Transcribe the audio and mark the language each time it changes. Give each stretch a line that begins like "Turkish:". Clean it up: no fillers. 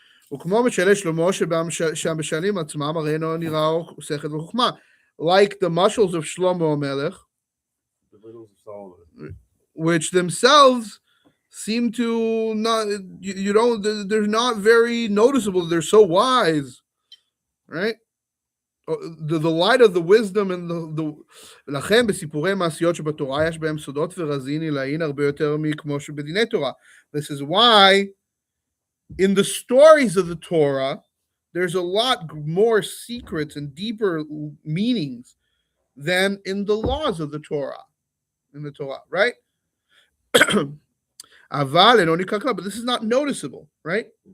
English: Like the mushals of Shlomo Melech, The riddles of Solomon. which themselves seem to not, you don't, they're not very noticeable. They're so wise, right? The light of the wisdom and
Hebrew: לכן בסיפורי מעשיות שבתורה יש בהם סודות ורזין עילאין הרבה יותר מכמו שבדיני תורה.
English: This is why in the stories of the Torah there's a lot more secrets and deeper meanings than in the laws of the Torah. In the Torah, right? But this is not noticeable, right?